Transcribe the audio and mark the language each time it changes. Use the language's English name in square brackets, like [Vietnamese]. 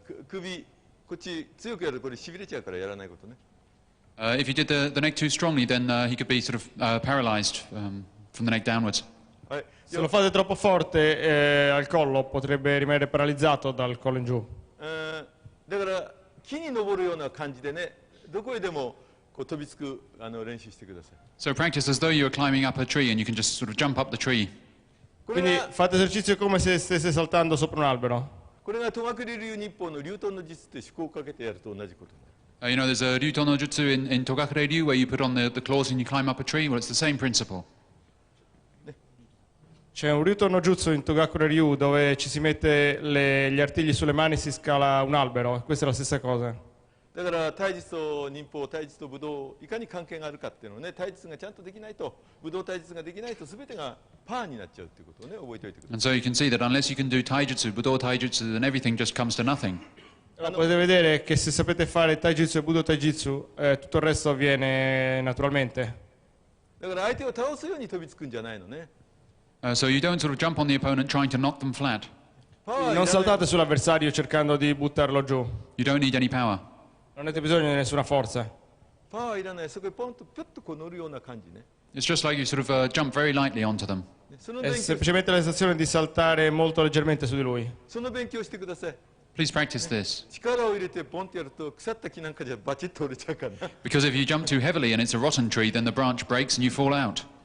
[Japanese] 首、こっち強くやるとこれしびれちゃうからやらないことね。 [English] If you did the neck too strongly, then he could be sort of paralyzed from the neck downwards. [Japanese] はい。 [Italian] Se lo fate troppo forte al collo potrebbe rimanere paralizzato dal collo in giù. [Japanese] だから木に登るような感じでね、どこへでもこう飛びつく練習してください。 [English] So practice as though you're climbing up a tree and you can just sort of jump up the tree. [Italian] Quindi fate esercizio come se stesse saltando sopra un albero. [Japanese] これが戸隠流日報の流遁の術って思考をかけてやると同じことになる。 [English] You know, there's a Ryuto no Jutsu in Togakure Ryu where you put on the claws and you climb up a tree. Well, it's the same principle. [Italian] C'è un Ryuto no Jutsu in Togakure Ryu dove ci si mette gli artigli sulle mani e si scala un albero. Questa è la stessa cosa. [Japanese] だから体術と忍法、体術と武道、いかに関係があるかっていうのをね、体術がちゃんとできないと、武道体術ができないと全てがパーになっちゃうっていうことをね、覚えておいてください。 [English] And so you can see that unless you can do taijutsu, budo taijutsu, then everything just comes to nothing. [Italian] Allora, potete vedere che se sapete fare taijutsu e budo taijutsu, tutto il resto avviene naturalmente. [Japanese] だから相手を倒すように飛びつくんじゃないのね。 [English] So you don't sort of jump on the opponent trying to knock them flat. [Italian] Non saltate sull'avversario cercando di buttarlo giù. [English] You don't need any power. [Italian] Non avete bisogno di nessuna forza. [Japanese] パワーいらない。そこへポンとピュッとこう乗るような感じね。 [English] It's just like you sort of jump very lightly onto them. [Japanese] その [Italian] È [Japanese] 勉強、 [Italian] semplicemente la sensazione di saltare molto leggermente su di lui. [Japanese] その勉強してください。 [English] Please practice this. [Japanese] 力を入れてポンってやると腐った木なんかじゃバチッと折れちゃうからな。 [English] Because if you jump too heavily and it's a rotten tree, then the branch breaks and you fall out.